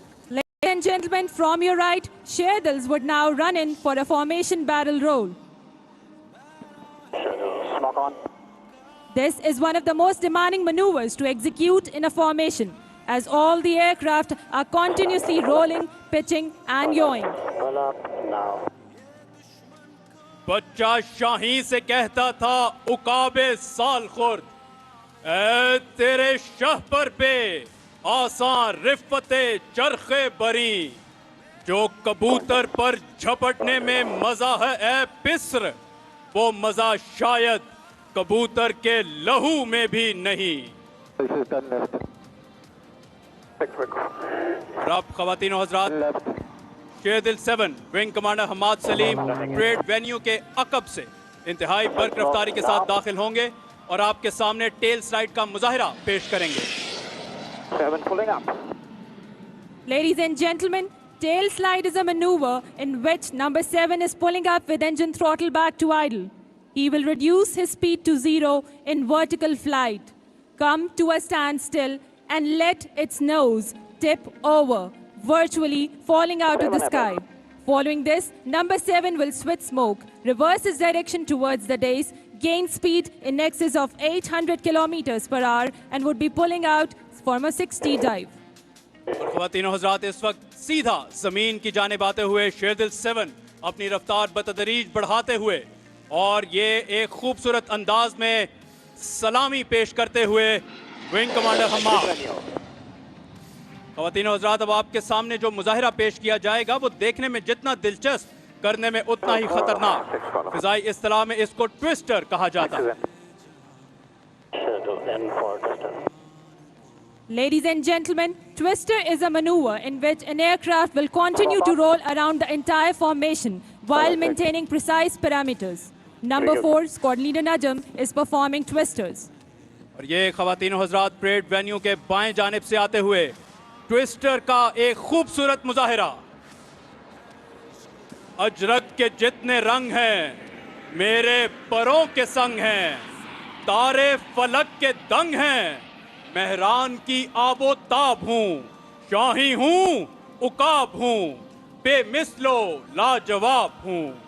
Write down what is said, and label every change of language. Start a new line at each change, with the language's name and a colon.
English: Ladies and gentlemen, from your right, Sherdils would now run in for a formation barrel roll. Smoke on. This is one of the most demanding maneuvers to execute in a formation, as all the aircraft are continuously rolling, pitching and yawing. Pull up now.
Hindi: बच्चा शाही से कहता था उकाबे साल खुर्द, ऐ तेरे शहपर पे आसान रिफ़ते चरखे बरी, जो कबूतर पर झपटने में मजा है ऐ पिस्र, वो मजा शायद कबूतर के लहू में भी नहीं।
English: This is done left.
Hindi: और अब ख़वातीनो हज़रात,
English: Left.
Hindi: शेरदिल 7 wing commander Hammad Salim parade venue के अकब से इंतहाई बर्क रफ्तारी के साथ दाखिल होंगे और आपके सामने टेल स्लाइड का मुजाहिरा पेश करेंगे।
English: 7 pulling up. Ladies and gentlemen, tail slide is a maneuver in which number 7 is pulling up with engine throttle back to idle. He will reduce his speed to 0 in vertical flight, come to a standstill and let its nose tip over, virtually falling out of the sky. Following this, number 7 will switch smoke, reverse its direction towards the dais, gain speed in excess of 800 kilometers per hour and would be pulling out from a 60 dive.
Hindi: और ख़वातीनो हज़रात, इस वक्त सीधा ज़मीन की जानिब आते हुए शेरदिल 7 अपनी रफ्तार बतदरीज बढ़ाते हुए और ये एक खूबसूरत अंदाज में सलामी पेश करते हुए विंग कमांडर हमाद। ख़वातीनो हज़रात, अब आपके सामने जो मुजाहिरा पेश किया जाएगा वो देखने में जितना दिलचस्प, करने में उतना ही खतरनाक। फ़िज़ाई इस्तिलाह में इसको ट्विस्टर कहा जाता है।
English: Schedule N for twister. Ladies and gentlemen, twister is a maneuver in which an aircraft will continue to roll around the entire formation while maintaining precise parameters. Number 4, Squad Leader Najm is performing twisters.
Hindi: और ये ख़वातीनो हज़रात, parade venue के बाएं जानिब से आते हुए twister का एक खूबसूरत मुजाहिरा। अजरक के जितने रंग हैं मेरे परों के संग हैं, तारे फलक के दंग हैं, मेहरान की आबो ताब हूँ, शाही हूँ उकाब हूँ, बेमिसलो लाजवाब हूँ।